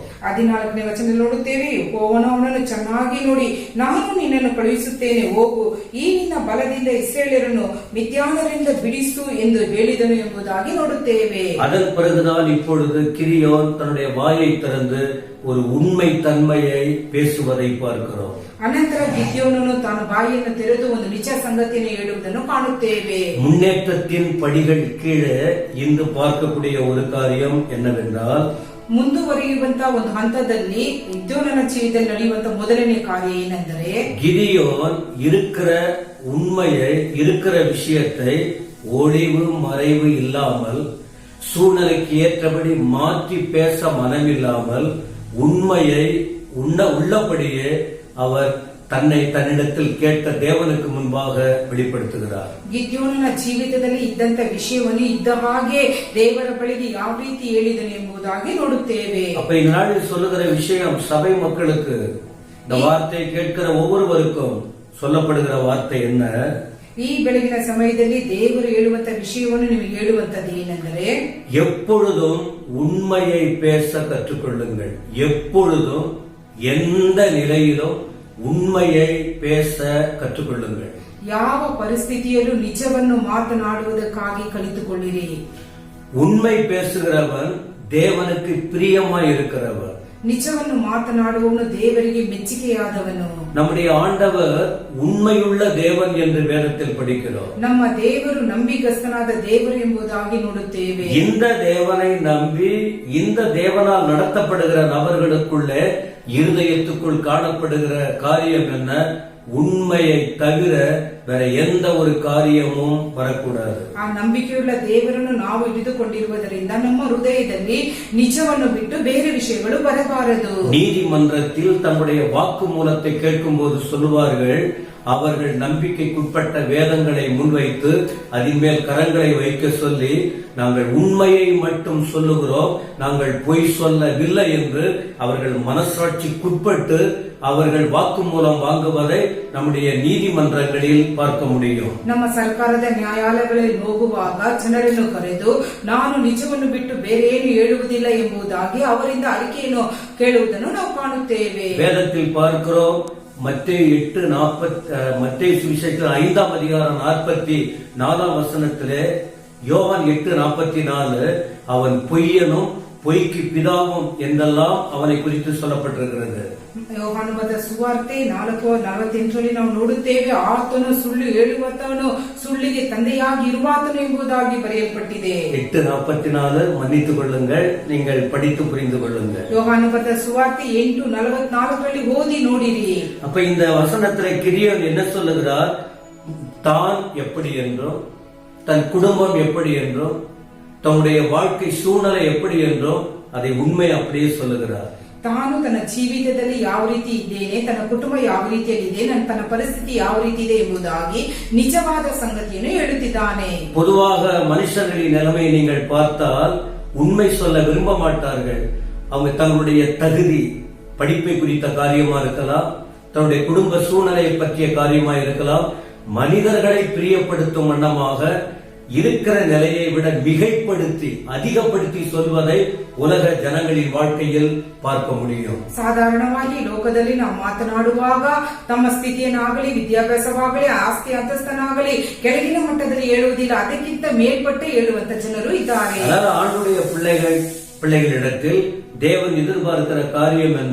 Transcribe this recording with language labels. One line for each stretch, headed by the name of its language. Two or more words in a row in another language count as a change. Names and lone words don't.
Kannada: 14ನೇ ವಚನದಲ್ಲಿ ನೋಡುತ್ತೇವೆ, ಯೆಹೋವನು ಅವನನ್ನು ಚೆನ್ನಾಗಿ ನೋಡಿ, ನಾನು ನಿನ್ನನ್ನು ಕಳುಹಿಸುತ್ತೇನೆ, ಹೋಗು, ಈ ನಿನ್ನ ಬಲದಿಂದ ಇಸ್ರಾಯೇಲ್ಯರನ್ನು ಮಿದ್ಯಾನರಿಂದ ಬಿಡಿಸು ಎಂದು ಹೇಳಿದನು ಎಂಬುದಾಗಿ ನೋಡುತ್ತೇವೆ.
Tamil: அதன் பிறகுதான் இப்பொழுது கிதியோன் தன்னுடைய வாயை திறந்து ஒரு உண்மை தன்மையை பேசுவதை பார்க்கிறோம்.
Kannada: ಅನಂತರ ಗಿದ್ಯೋನನು ತಾನು ಬಾಯಿಯನ್ನು ತೆರೆದು ಒಂದು ನಿಜ ಸಂಗತಿಯನ್ನು ಹೇಳುವುದನ್ನು ಕಾಣುತ್ತೇವೆ.
Tamil: முன்னேற்றத்தின் படிகள் கீழே இன்று பார்க்கக்கூடிய ஒரு காரியம் என்னவென்றால்,
Kannada: ಮುಂದುವರಿಯುವಂತಹ ಒಂದು ಹಂತದಲ್ಲಿ ಗಿದ್ಯೋನನ ಜೀವಿತದಲ್ಲಿ ನಡೆಯುವಂತಹ ಮೊದಲನೇ ಕಾರ್ಯ ಏನೆಂದರೆ,
Tamil: கிதியோன் இருக்கிற உண்மையை, இருக்கிற விஷயத்தை ஒளிவு மறைவு இல்லாமல், சூழ்நிலைக்கு ஏற்றபடி மாற்றி பேச மனமில்லாமல், உண்மையை உள்ளபடியே அவர் தன்னை தன்னிடத்தில் கேட்ட தேவனுக்கு முன்பாக வெளிப்படுத்துகிறார்.
Kannada: ಗಿದ್ಯೋನನ ಜೀವಿತದಲ್ಲಿ ಇದ್ದಂತ ವಿಷಯವನ್ನು ಇದ್ದ ಹಾಗೆ ದೇವರ ಬಳಿಗೆ ಯಾವ ರೀತಿ ಹೇಳಿದನು ಎಂಬುದಾಗಿ ನೋಡುತ್ತೇವೆ.
Tamil: அப்ப இந்த நாளில் சொல்லுகிற விஷயம் சபை மக்களுக்கு, இந்த வார்த்தை கேட்கிற ஒவ்வொருவருக்கும் சொல்லப்படுகிற வார்த்தை என்ன?
Kannada: ಈ ಬೆಳಗಿನ ಸಮಯದಲ್ಲಿ ದೇವರು ಹೇಳುವಂತ ವಿಷಯವನ್ನು ನಿಮಗೆ ಹೇಳುವಂತದ್ದು ಏನೆಂದರೆ,
Tamil: எப்பொழுதும் உண்மையை பேச கற்றுக்கொள்ளுங்கள். எப்பொழுதும் எந்த நிலையிலும் உண்மையை பேச கற்றுக்கொள்ளுங்கள்.
Kannada: ಯಾವ ಪರಿಸ್ಥಿತಿಯಲ್ಲೂ ನಿಜವನ್ನು ಮಾತನಾಡುವುದಕ್ಕಾಗಿ ಕಲಿತುಕೊಳ್ಳಿರಿ.
Tamil: உண்மை பேசுகிறவன் தேவனுக்கு பிரியமாய் இருக்கிறவன்.
Kannada: ನಿಜವನ್ನು ಮಾತನಾಡುವವನು ದೇವರಿಗೆ ಮೆಚ್ಚುಗೆಯಾದವನು.
Tamil: நம்முடைய ஆண்டவர் உண்மையுள்ள தேவன் என்று வேதத்தில் படிக்கிறோம்.
Kannada: ನಮ್ಮ ದೇವರು ನಂಬಿಗಸ್ತನಾದ ದೇವರು ಎಂಬುದಾಗಿ ನೋಡುತ್ತೇವೆ.
Tamil: இந்த தேவனை நம்பி இந்த தேவனால் நடத்தப்படுகிற நபர்களுக்குள்ளே இருதயத்துக்குள் காணப்படுகிற காரியம் என்ன? உண்மையை தவிர வேற எந்த ஒரு காரியமும் வரக்கூடாது.
Kannada: ಆ ನಂಬಿಕೆಯುಳ್ಳ ದೇವರನ್ನು ನಾವು ಹಿಡಿದುಕೊಂಡಿರುವುದರಿಂದ ನಮ್ಮ ಹೃದಯದಲ್ಲಿ ನಿಜವನ್ನು ಬಿಟ್ಟು ಬೇರೆ ವಿಷಯಗಳು ಬರಬಾರದು.
Tamil: நீதிமன்றத்தில் தம்முடைய வாக்கு மூலத்தை கேட்கும் போது சொல்லுவார்கள், அவர்கள் நம்பிக்கைக்குட்பட்ட வேதங்களை முன்வைத்து அதன் மேல் கரங்களை வைக்க சொல்லி, நாங்கள் உண்மையை மட்டும் சொல்லுகிறோம், நாங்கள் பொய் சொல்லவில்லை என்று அவர்கள் மனசாட்சிக்குட்பட்டு அவர்கள் வாக்கு மூலம் வாங்குவதை நம்முடைய நீதிமன்றங்களில் பார்க்க முடியும்.
Kannada: ನಮ್ಮ ಸರ್ಕಾರದ ನ್ಯಾಯಾಲಯಗಳಲ್ಲಿ ಹೋಗುವಾಗ ಜನರನ್ನು ಕರೆದು ನಾನು ನಿಜವನ್ನು ಬಿಟ್ಟು ಬೇರೆ ಏನು ಹೇಳುವುದಿಲ್ಲ ಎಂಬುದಾಗಿ ಅವರಿಂದ ಅರಿಕೆಯನ್ನು ಕೇಳುವುದನ್ನು ನಾವು ಕಾಣುತ್ತೇವೆ.
Tamil: வேதத்தில் பார்க்கிறோம், மத்தேயு 5 அதிகாரம் 44 வசனத்திலே, யோவான் 8:44, அவன் பொய்யனும் பொய்க்கு பிதாவும் என்றெல்லாம் அவனை குறித்து சொல்லப்பட்டிருக்கிறது.
Kannada: ಯೋಹಾನ ಬರೆದ ಸುವಾರ್ತೆ 4:48 ನಾವು ನೋಡುತ್ತೇವೆ, ಆತನು ಸುಳ್ಳು ಹೇಳುವವನು ಸುಳ್ಳಿಗೆ ತಂದೆಯಾಗಿ ಇರುವಾತನು ಎಂಬುದಾಗಿ ಬರೆಯಲ್ಪಟ್ಟಿದೆ.
Tamil: 8:44 மன்னித்துக் கொள்ளுங்கள், நீங்கள் படித்து புரிந்து கொள்ளுங்கள்.
Kannada: ಯೋಹಾನ ಬರೆದ ಸುವಾರ್ತೆ 8:44 ಓದಿ ನೋಡಿರಿ.
Tamil: அப்ப இந்த வசனத்திலே கிதியோன் என்ன சொல்லுகிறார்? தான் எப்படி என்றும், தன் குடும்பம் எப்படி என்றும், தன்னுடைய வாழ்க்கை சூழ்நிலை எப்படி என்றும் அதை உண்மை அப்படியே சொல்லுகிறார்.
Kannada: ತಾನು ತನ್ನ ಜೀವಿತದಲ್ಲಿ ಯಾವ ರೀತಿ ಇದ್ದೇನೆ, ತನ್ನ ಕುಟುಂಬ ಯಾವ ರೀತಿಯಲ್ಲಿದೆ, ತನ್ನ ಪರಿಸ್ಥಿತಿ ಯಾವ ರೀತಿ ಇದೆ ಎಂಬುದಾಗಿ ನಿಜವಾದ ಸಂಗತಿಯನ್ನು ಹೇಳುತ್ತಿದ್ದಾನೆ.
Tamil: பொதுவாக மனுஷர்களின் நிலைமையை நீங்கள் பார்த்தால் உண்மை சொல்ல விரும்ப மாட்டார்கள். அவங்க தங்களுடைய தகுதி, படிப்பை குறித்த காரியமா இருக்கலாம், தன்னுடைய குடும்ப சூழ்நிலையை பற்றிய காரியமா இருக்கலாம், மனிதர்களை பிரியப்படுத்தும் வண்ணமாக இருக்கிற நிலையை விட மிகைப்படுத்தி அதிகப்படுத்தி சொல்வதை உலக ಜನங்களின் வாழ்க்கையில் பார்க்க முடியும்.
Kannada: ಸಾಧಾರಣವಾಗಿ ಲೋಕದಲ್ಲಿ ನಾವು ಮಾತನಾಡುವಾಗ ತಮ್ಮ ಸ್ಥಿತಿಯನ್ನಾಗಲಿ, ವಿದ್ಯಾಭ್ಯಾಸವಾಗಲಿ, ಆಸ್ತಿ ಅಂತಸ್ತನಾಗಲಿ ಕೆಳಗಿನ ಮಟ್ಟದಲ್ಲಿ ಹೇಳುವುದಿಲ್ಲ, ಅದಕ್ಕಿಂತ ಮೇಲ್ಪಟ್ಟೆ ಹೇಳುವಂತ ಜನರು ಇದ್ದಾರೆ.
Tamil: அதனால ஆண்டுடைய பிள்ளைகளிடத்தில் தேவன் எதிர்பார்க்கிற காரியம் என்ன?